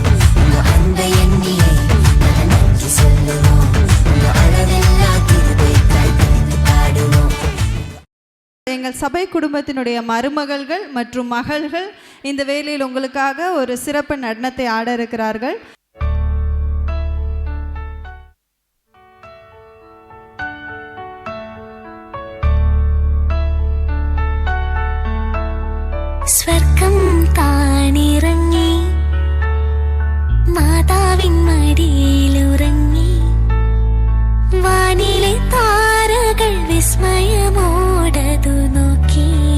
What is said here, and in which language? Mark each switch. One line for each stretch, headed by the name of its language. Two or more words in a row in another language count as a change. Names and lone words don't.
Tamil: உங்க அன்பை எண்ணியே நாங்க நன்றி சொல்லுவோம், உங்க அளவில்லா கிருபைக்காய் துதித்து பாடுவோம். எங்கள் சபை குடும்பத்தினுடைய மருமகள்கள் மற்றும் மகள்கள் இந்த வேளையில் உங்களுக்காக ஒரு சிறப்பு நடனத்தை ஆட இருக்கிறார்கள்.
Malayalam: സ്വർഗം താണിറങ്ങി മാതാവിൻ മടിയിലുറങ്ങി വാനിലെ താരകൾ വിസ്മയമോടതു നോക്കി